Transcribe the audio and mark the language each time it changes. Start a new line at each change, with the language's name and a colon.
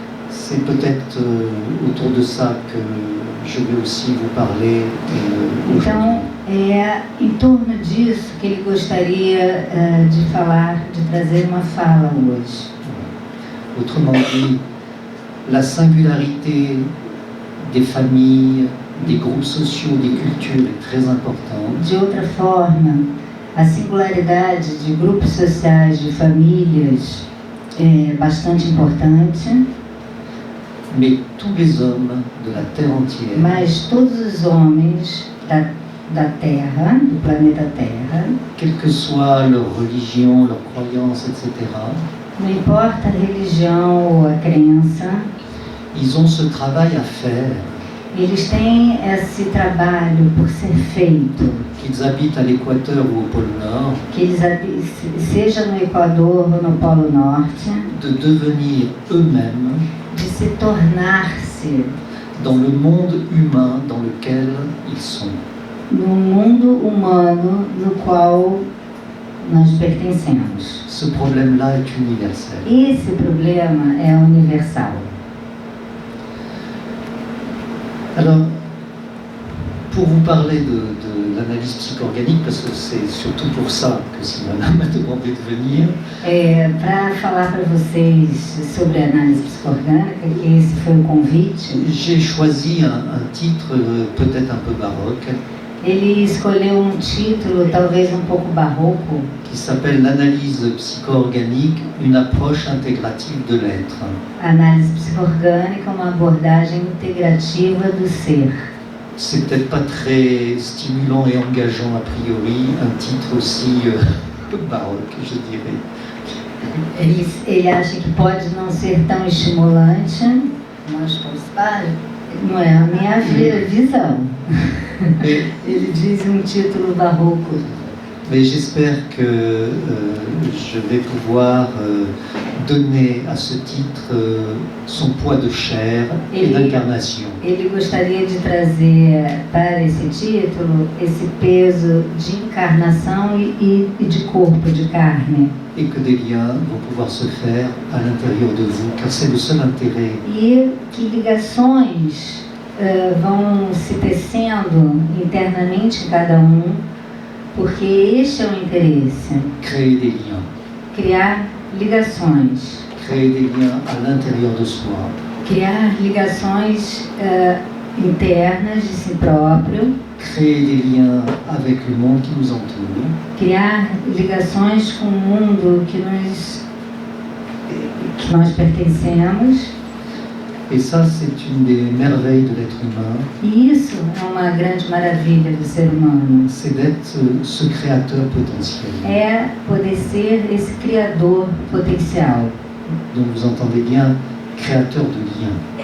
French: C'est peut-être autour de ça que je vais aussi vous parler aujourd'hui.
Portuguese: Então, é em torno disso que ele gostaria de falar, de trazer uma fala hoje.
French: Autrement dit, la singularité des familles, des groupes sociaux, des cultures est très importante.
Portuguese: De outra forma, a singularidade de grupos sociais, de famílias, é bastante importante,
French: Mais tous les hommes de la Terre entière,
Portuguese: mas todos os homens da Terra, do planeta Terra,
French: quelle que soit leur religion, leur croyance, etc.,
Portuguese: não importa a religião ou a crença,
French: ils ont ce travail à faire,
Portuguese: eles têm esse trabalho por ser feito,
French: qu'ils habitent à l'équateur ou au pôle Nord,
Portuguese: que eles, seja no Equador ou no Polo Norte,
French: de devenir eux-mêmes
Portuguese: de se tornar-se
French: dans le monde humain dans lequel ils sont.
Portuguese: no mundo humano no qual nós pertencemos.
French: Ce problème-là est universel.
Portuguese: Esse problema é universal.
French: Alors, pour vous parler de l'analyse psychorganique, parce que c'est surtout pour ça que Sylvana m'a demandé de venir,
Portuguese: Para falar para vocês sobre a análise psicoorgânica, que esse foi o convite,
French: j'ai choisi un titre peut-être un peu baroque,
Portuguese: ele escolheu um título talvez um pouco barroco,
French: qui s'appelle l'analyse psycho-organique, une approche intégrative de l'être.
Portuguese: Análise psicoorgânica, uma abordagem integrativa do ser.
French: c'est peut-être pas très stimulant et engageant a priori, un titre aussi baroque, je dirais.
Portuguese: Ele acha que pode não ser tão estimulante, mas não é a minha visão. Ele diz um título barroco.
French: Mais j'espère que je vais pouvoir donner à ce titre son poids de chair et d'incarnation.
Portuguese: Ele gostaria de trazer para esse título esse peso de encarnação e de corpo, de carne.
French: Et que des liens vont pouvoir se faire à l'intérieur de vous, car c'est le seul intérêt.
Portuguese: E que ligações vão se tecendo internamente em cada porque este é o interesse.
French: Créer des liens.
Portuguese: Criar ligações.
French: Créer des liens à l'intérieur de soi.
Portuguese: Criar ligações internas de si próprio.
French: Créer des liens avec le monde qui nous entoure.
Portuguese: Criar ligações com o mundo que nós pertencemos.
French: Et ça, c'est une des merveilles de l'être humain.
Portuguese: E isso é uma grande maravilha do ser humano.
French: C'est d'être ce créateur potentiel.
Portuguese: É poder ser esse criador potencial.
French: Donc vous entendez bien, créateur de liens.